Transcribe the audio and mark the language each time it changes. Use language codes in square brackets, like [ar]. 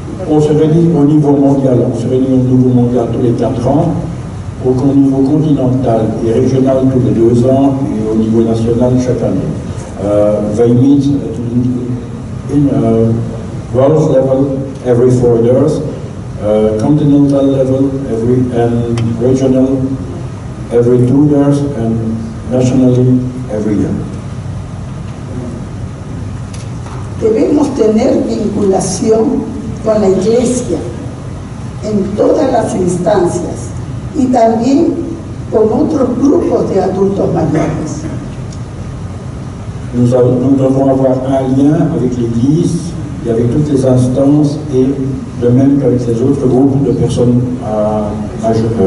[fr] On se réunit au niveau mondial, tous les 4 ans, au niveau continental et régional tous les 2 ans et au niveau national chaque année. [en] They meet in world level every 4 years, continental level and regional every 2 years and nationally every year. [es] Debemos tener vinculación con la Iglesia en todas las instancias y también con otros grupos de adultos mayores. [fr] Nous devons avoir un lien avec l'Église et avec toutes les instances et de même qu'avec les autres groupes de personnes âgées.